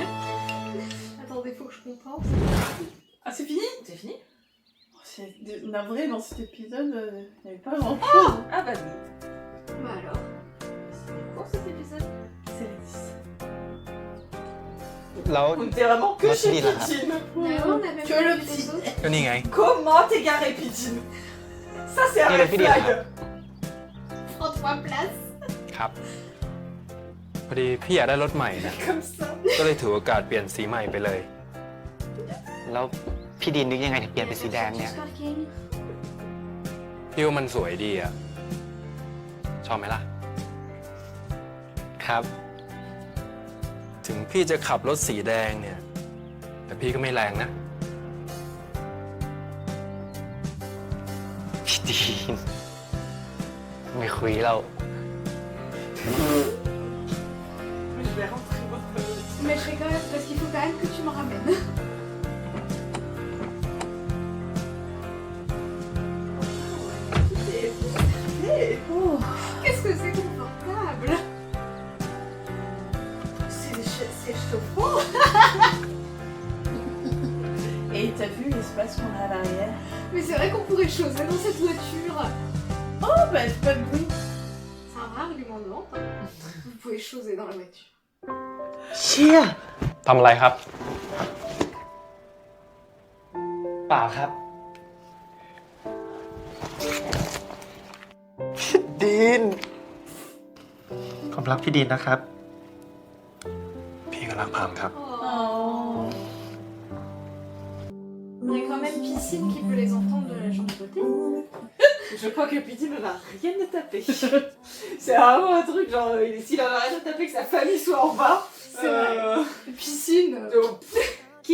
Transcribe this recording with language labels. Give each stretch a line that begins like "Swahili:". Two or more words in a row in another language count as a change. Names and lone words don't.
French: Attendez, faut que je compense. Ah, c'est fini? C'est fini? Oh, c'est navré, dans cet épisode, il n'y avait pas grand-chose. Ah bah oui. Bah alors. C'était court cet épisode. C'est les 10.
Thai: แล้ว
French: On était vraiment que
Thai: แล้วพี่
French: chez
Thai: ดินล่ะครับ
French: Pitine. D'ailleurs, on a même Que pas le vu petit. les autres.
Thai: ก็นี่ไง
French: Comment t'es garé Pitine? Ça c'est un Et le red Pitine, flag. En 3 places.
Thai: ครับ พอดีพี่อยากได้รถใหม่นะ
French: Comme ça.
Thai: ก็เลยถือโอกาสเปลี่ยนสีใหม่ไปเลย แล้วพี่ดินนึกยังไงถึงเปลี่ยนเป็นสีแดงเนี่ย Sparking. พี่ว่ามันสวยดีอะชอบไหมล่ะ ครับ ถึงพี่จะขับรถสีแดงเนี่ย แต่พี่ก็ไม่แรงนะ พี่ดินไม่คุยเรา
French: Je vais rentrer voir. Mais je fais quand même, parce qu'il faut quand même que tu me ramènes. Oh. Qu'est-ce que c'est confortable? C'est chauffant. Et t'as vu l'espace qu'on a à l'arrière? Mais c'est vrai qu'on pourrait choser dans cette voiture. Oh, bah, c'est pas de bruit. C'est un vrai argument de vente. Hein. Vous pouvez choser dans la voiture.
Thai: เชี่ย ทำอะไรครับ เปล่าครับ พี่ดินผมรักพี่ดินนะครับ พี่ก็รักพามครับ
French: Oh. Il y a quand même Piscine qui peut les entendre de la chambre côté. Je crois que Pitine ne va rien à taper. C'est vraiment un truc genre, s'il en a rien à taper, que sa famille soit en bas. C'est vrai. Piscine.